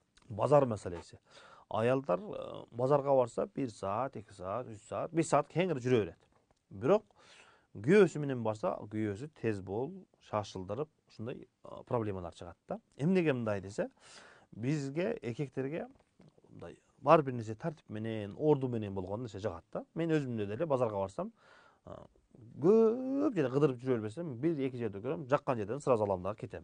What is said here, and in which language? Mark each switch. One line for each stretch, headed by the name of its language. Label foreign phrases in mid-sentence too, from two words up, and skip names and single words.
Kyrgyz: Базар маселеси. Ayalдар базарга барса 1 саат, 2 саат, 3 саат, 5 саат кеңири жүрө берет. Бирок күйөөсү менен барса, күйөөсү тез бол, шашылдырып, ушундай проблемалар чыгат да. Эмнеге мындай десе, бизге эркектерге мындай бар бир нерсе тартип менен, орду менен болгон нерсе жагат да. Мен өзүмдө деле базарга барсам, көп жерде кыдырып жүрө берсем, 1-2 жерде көрөм, жаккан жерден сразу алам дагы кетем.